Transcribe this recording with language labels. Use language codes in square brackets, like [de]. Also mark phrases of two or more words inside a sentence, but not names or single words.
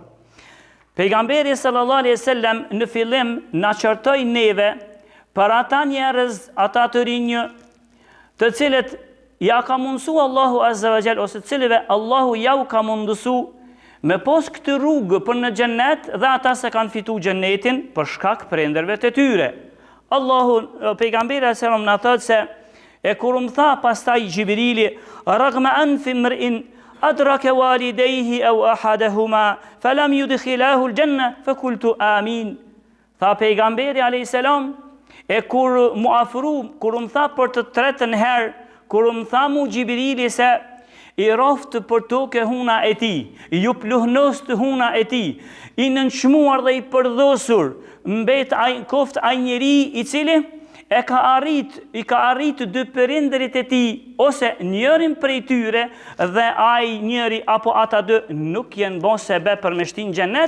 [sq] Pejgamberi [ar] صلى الله عليه وسلم [sq] në fillim na qartoi neve për ata njerëz, ata të rinj, të cilët ja ka mundësu Allahu [ar] عز وجل, [sq] ose cilëve Allahu ja u ka mundësu me pos këtë rrugë për në xhennet dhe ata se kanë fitu xhennetin për shkak prindërve të tyre. Pejgamberi sallallahu na thotë se e kur më tha pastaj Gjibrili, [ar] رغم أنف امرئ أدرك والديه أو أحدهما فلم يدخله الجنة فقلت آمين. [sq] Tha pejgamberi [ar] عليه السلام, [sq] e kur mu afru, kur më tha për të tretën herë, kur më tha mu Gjibrili se i roftë për toke huna e ti, ju pluhnos të huna e ti, i nënçmuar dhe i përdhosur, mbet koft ai njeri i cili i ka arrit dy prindërit e ti, ose njërin prej tyre dhe ai njëri apo ata dy nuk jenë bon sebe për me shtin xhennet.